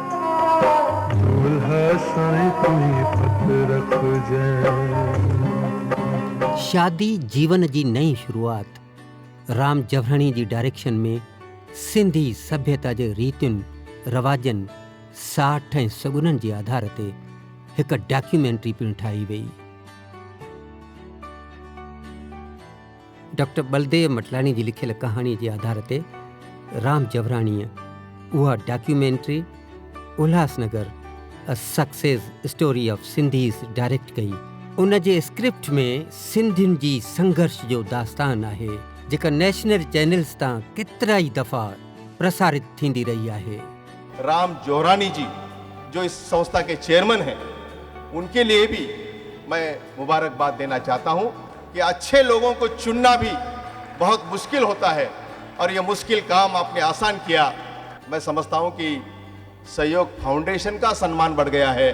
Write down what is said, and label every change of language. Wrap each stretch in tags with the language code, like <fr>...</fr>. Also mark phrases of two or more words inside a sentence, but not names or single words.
<sd>शादी जीवन जी नई शुरूआत राम जवराणी जी डायरेक्शन में सिंधी सभ्यता जे रीतियुनि रवाजनि साठ ऐं सगुननि जे आधार ते हिकु डॉक्यूमेंट्री पिणु ठाही वई। डॉक्टर बलदेव मटलानी जी लिखियल कहाणी जे आधार ते राम जवराणीअ उहा डॉक्यूमेंट्री उल्हासनगर अ</sd> <en>Success Story of Sindhis</en> <sd>डायरेक्ट कई। उन जे स्क्रिप्ट में सिंधियुनि जी संघर्ष जो दास्तान आहे जेका</sd> <en>National Channels</en> <sd>तां केतिरा ई दफ़ा प्रसारित थींदी रही आहे।</sd> <hi>राम जवरानी जी जो इस संस्था के चेयरमैन हैं, उनके लिए भी मैं मुबारकबाद देना चाहता हूं कि अच्छे लोगों को चुनना भी बहुत मुश्किल होता है और ये मुश्किल काम आपने आसान किया। मैं समझता हूं कि सहयोग फाउंडेशन का सम्मान बढ़ गया है।</hi>